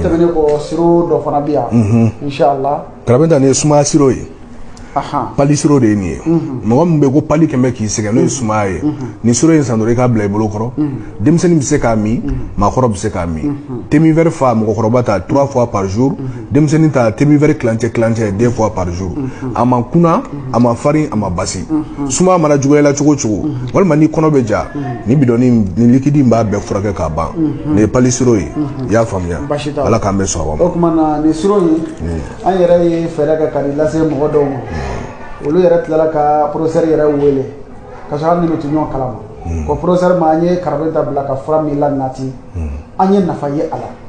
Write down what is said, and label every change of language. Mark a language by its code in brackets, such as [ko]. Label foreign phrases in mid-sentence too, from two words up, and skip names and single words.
[bm] o tɛmɛnen kɔ siro dɔ fana bɛ yan inshallah karabenta ni sumaya siro ye pali siro de ye nin ye mɔgɔ min bɛ ko pali kɛmɛ k'i sɛgɛn n'o ye sumaya ye ni siro in san dɔrɔn i k'a bila i bolo kɔrɔ denmisɛnnin bɛ se k'a min maakɔrɔ bɛ se k'a min [fr] thé vert [bm] fa mɔgɔkɔrɔba ta [fr] 3 fois par jour [bm] denmisɛnnin ta [fr] thé vert [bm] kilancɛ [fr] 2 fois par jour [bm] a ma kunna a ma farin a ma basi sumaya mana juguya la cogo cogo walima ni kɔnɔ bɛ ja ni bidɔnni ni likidi b'a bɛɛ furakɛ k'a ban nin ye pali siro ye i y'a faamuya ala k'an bɛ sɔn a ma o tuma na nin siro in an yɛrɛ ye fɛɛrɛ kɛ ka nin lase mɔgɔ dɔw ma olu yɛrɛ tilala ka professeur yɛrɛ wele ka sɔrɔ hali ni bɛ to ɲɔgɔn kalama ko professeur ma an ye karabenta bila ka fura min la nati an ye nafa ye a la